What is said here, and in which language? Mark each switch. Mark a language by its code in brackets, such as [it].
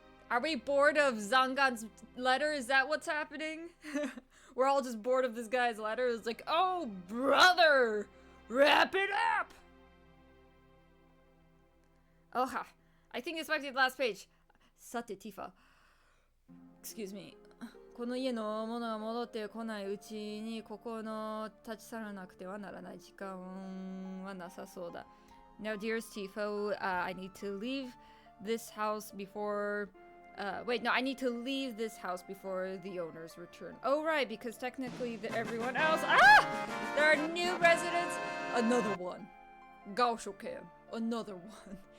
[en] Are we bored of Zangan's letter? Is that what's happening? We're all just bored of this guy's letter. It's like, oh, brother, wrap it up. Oh, ha. I think this might be the last page. Sate Tifa. Excuse me. [ja] この家のものが戻ってこないうちにここの立ち去らなくてはならない時間はなさそうだ。 [en] Now, dearest Tifo, I need to leave this house before... wait, no, I need to leave this house before the owners return. Oh, right, because technically everyone else... Ah! There are new residents. Another one. Gaosho Cam. Another one.